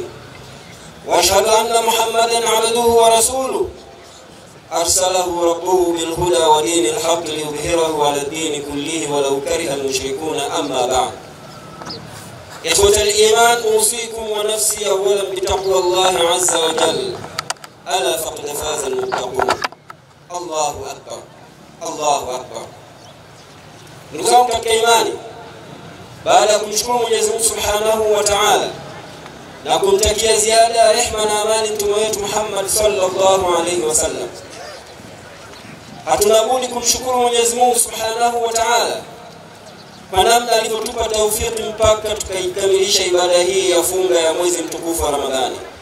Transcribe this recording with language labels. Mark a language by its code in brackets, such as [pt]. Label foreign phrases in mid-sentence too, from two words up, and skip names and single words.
[ar] واشهد أن محمدا عبده ورسوله أرسله ربه بالهدى ودين الحق ليظهره على الدين كله ولو كره المشركون. أما بعد، إخوة الإيمان، أوصيكم ونفسي أولا بتقوى الله عز وجل، ألا فقد فاز المتقون. الله أكبر الله أكبر. [sw] Ndugu zangu katika imani, baada ya kumshukuru Mwenyezi Mungu [ar] سبحانه وتعالى [sw] na kumtakia ziada ya rehema na amani mtume wetu Muhammad [ar] صلى الله عليه وسلم, [sw] hatuna budi kumshukuru Mwenyezi Mungu [ar] سبحانه وتعالى [sw] kwa namna alivyotupa taufiki mpaka tukaikamilisha ibada hii ya funga ya mwezi mtukufu wa Ramadhani.